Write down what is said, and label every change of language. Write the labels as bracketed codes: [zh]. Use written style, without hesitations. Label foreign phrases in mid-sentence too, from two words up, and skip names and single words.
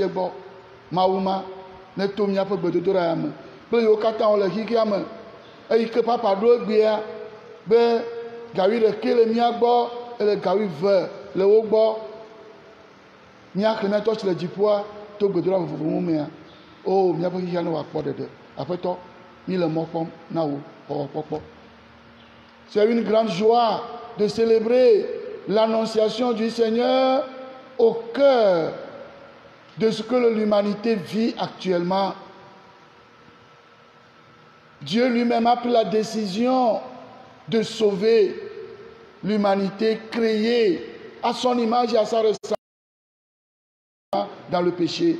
[ee] gbɔ Mawu ma ne to míaƒe gbedodoɖa ya me kple yiwo katã wole xixea me eyi ke papa ɖo egbea be gawi ɖeke le mía gbɔ ele gawi ve le wo gbɔ míaxlẽ míatɔ si le dziƒoa to gbedoɖa vovovowo mea o míaƒe xixea ne wòakpɔ ɖeɖe aƒetɔ mi le mɔ kpɔm na wo xɔxɔkpɔkpɔ. [fr] C'est une grande joie de célébrer l'annonciation du Seigneur au cœur de ce que l'humanité vit actuellement. Dieu lui-même a pris la décision de sauver l'humanité créée à son image et à sa ressemblance dans le péché.